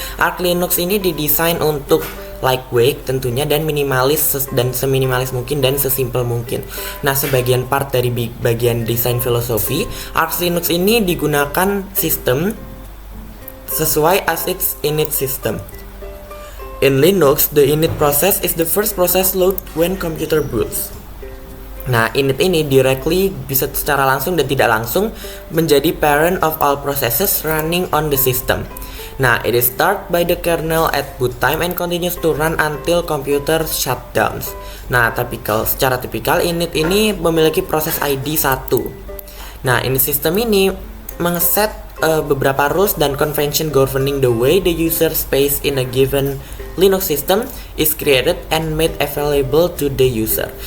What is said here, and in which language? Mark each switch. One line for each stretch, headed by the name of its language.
Indonesian: Arch Linux ini didesain untuk
English: lightweight
Indonesian: tentunya, dan minimalis dan seminimalis mungkin dan sesimpel mungkin. Nah, sebagian part dari bagian desain filosofi, Arch Linux ini digunakan sistem sesuai
English: as its init system. In Linux, the init process is the first process load when computer boots.
Indonesian: Nah, init ini
English: directly
Indonesian: bisa secara langsung dan tidak langsung menjadi
English: parent of all processes running on the system.
Indonesian: Nah,
English: it is start by the kernel at boot time and continues to run until computer shutdowns.
Indonesian: Nah, secara tipikal init ini memiliki proses ID 1. Nah, init system ini mengeset beberapa rules dan
English: convention governing the way the user space in a given Linux system is created and made available to the user.